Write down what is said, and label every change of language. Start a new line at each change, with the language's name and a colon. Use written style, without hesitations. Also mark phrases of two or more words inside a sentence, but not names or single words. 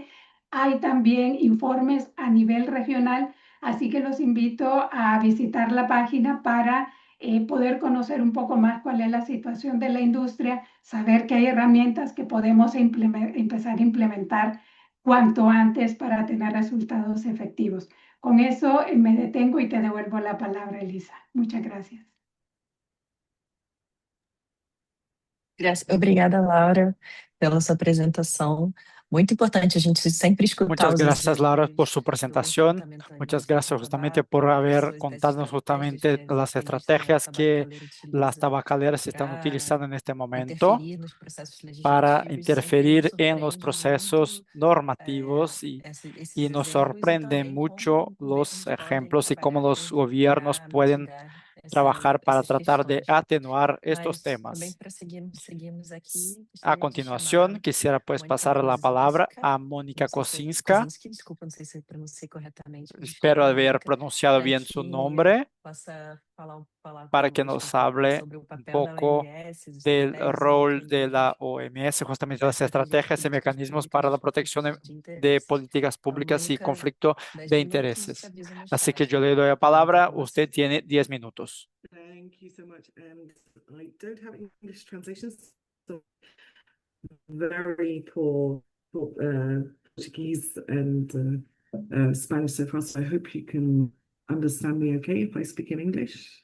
Spanish: Hay también informes a nivel regional, así que los invito a visitar la página para poder conocer un poco más cuál es la situación de la industria, saber que hay herramientas que podemos empezar a implementar cuanto antes para tener resultados efectivos. Con eso me detengo y te devuelvo la palabra, Elisa. Muchas gracias.
Portuguese: Obrigada, Laura, pela sua apresentação. Muito importante a gente sempre escutar
Spanish: Muchas
Portuguese: os
Spanish: gracias, Laura, por
Portuguese: exemplos
Spanish: su
Portuguese: do
Spanish: presentación.
Portuguese: comportamento aí
Spanish: Muchas
Portuguese: do
Spanish: gracias justamente
Portuguese: tabaco,
Spanish: por haber
Portuguese: das
Spanish: contado justamente
Portuguese: estratégias
Spanish: las
Portuguese: que a indústria
Spanish: estrategias que
Portuguese: tabacaleira
Spanish: las
Portuguese: utiliza
Spanish: tabacaleras están
Portuguese: para
Spanish: utilizando en este momento
Portuguese: interferir nos processos
Spanish: para
Portuguese: legislativos. Sempre nos
Spanish: interferir en los
Portuguese: surpreende
Spanish: procesos
Portuguese: muito
Spanish: normativos
Portuguese: esses
Spanish: y nos
Portuguese: exemplos e
Spanish: sorprenden
Portuguese: também como
Spanish: mucho
Portuguese: os
Spanish: los
Portuguese: governos podem
Spanish: ejemplos y cómo
Portuguese: trabalhar
Spanish: los gobiernos
Portuguese: para
Spanish: pueden
Portuguese: mitigar
Spanish: trabajar para
Portuguese: essas
Spanish: tratar de
Portuguese: questões.
Spanish: atenuar estos
Portuguese: Mas também
Spanish: temas.
Portuguese: para seguirmos aqui,
Spanish: A
Portuguese: gostaria de
Spanish: continuación,
Portuguese: chamar
Spanish: quisiera pues
Portuguese: Mônica
Spanish: pasar la palabra
Portuguese: Kozinska,
Spanish: a
Portuguese: não
Spanish: Mónica
Portuguese: sei se
Spanish: Kosinska.
Portuguese: Kozinski, desculpa, não sei se eu pronunciei corretamente,
Spanish: Espero
Portuguese: desculpa,
Spanish: haber
Portuguese: Mônica,
Spanish: pronunciado
Portuguese: para
Spanish: bien su
Portuguese: que
Spanish: nombre,
Portuguese: possa falar
Spanish: para que
Portuguese: conosco
Spanish: nos
Portuguese: pouco
Spanish: hable
Portuguese: sobre o
Spanish: un
Portuguese: papel da
Spanish: poco
Portuguese: OMS, as
Spanish: del
Portuguese: estratégias e
Spanish: rol de
Portuguese: mecanismos
Spanish: la OMS, justamente
Portuguese: para
Spanish: las
Portuguese: estratégias
Spanish: estrategias y
Portuguese: políticas
Spanish: mecanismos para
Portuguese: públicas
Spanish: la
Portuguese: de
Spanish: protección
Portuguese: conflitos de
Spanish: de
Portuguese: interesse.
Spanish: políticas públicas y
Portuguese: Mônica,
Spanish: conflicto
Portuguese: 10
Spanish: de
Portuguese: minutos e te
Spanish: intereses.
Portuguese: aviso mais
Spanish: Así que
Portuguese: tarde.
Spanish: yo le doy la
Portuguese: Fica à vontade
Spanish: palabra.
Portuguese: com
Spanish: Usted
Portuguese: você.
Spanish: tiene 10 minutos.
English: Thank you so much. And I don't have English translations, so very poor Portuguese and Spanish so far, so I hope you can understand me okay if I speak in English.